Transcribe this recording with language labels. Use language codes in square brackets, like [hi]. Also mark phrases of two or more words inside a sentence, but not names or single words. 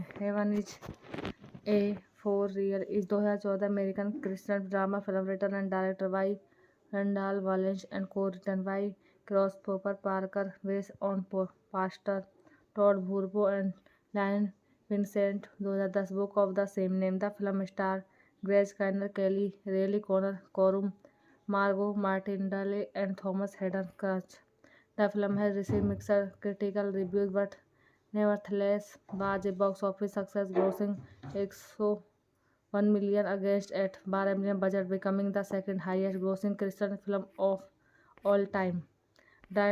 [en] Heaven is a for real is 2014 American Christian drama film written and director by Randall Wallace and co written by Christopher Parker, based on Pastor Todd Burpo and Lynn Vincent. 2010 book of the same name. The film star Greg Kinnear, Kelly Reilly, Connor Corum, Margot Martindale and Thomas Hayden Church. The film has received mixed critical reviews but nevertheless was a box office success, grossing 101 million against at 12 million budget, becoming the second highest grossing Christian film of all time.